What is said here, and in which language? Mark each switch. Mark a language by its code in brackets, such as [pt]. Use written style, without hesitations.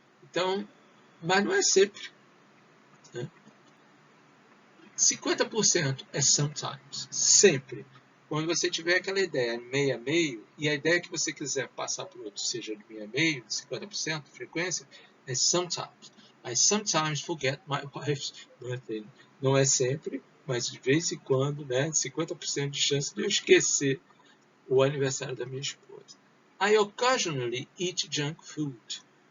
[pt] Então, mas não é sempre. Né? 50% é sometimes, sempre. Quando você tiver aquela ideia meio a meio, e a ideia que você quiser passar para o outro seja de meio a meio, 50% de frequência, é sometimes. [en] I sometimes forget my wife's birthday. [pt] Não é sempre, mas de vez em quando, né, 50% de chance de eu esquecer o aniversário da minha esposa. [en] I occasionally eat junk food.